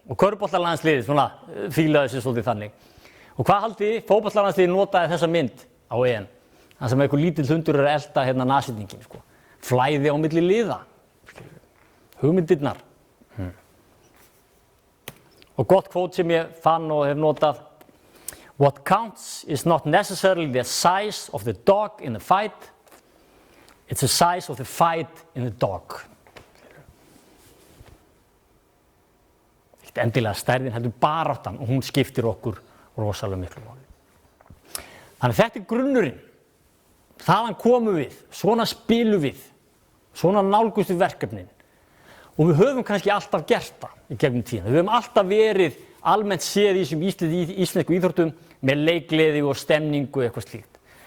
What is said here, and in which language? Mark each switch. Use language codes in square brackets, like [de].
[is] Og körfuboltalandsliðið svona fílaði sér svolítið þannig. Og hvað haldið þið? Fótboltalandsliðið notaði þessa mynd á EM. Það sem einhver lítill hundur er að elta hérna nashyrninginn, sko. Flæði á milli liða. Hugmyndirnar. Og gott kvót sem ég fann og hef notað. [en] What counts is not necessarily the size of the dog in the fight. It's the size of the fight in the dog. [is] Ekkert endilega stærðin heldur baráttan og hún skiptir okkur rosalega miklu máli. Þannig þetta er grunnurinn. Þaðan komum við, svona spilum við, svona nálgumst við verkefnin. Og við höfum kannski alltaf gert það í gegnum tíðina. Við höfum alltaf verið almennt séð í þessum íslensku íþróttum með leikgleði og stemningu og eitthvað slíkt.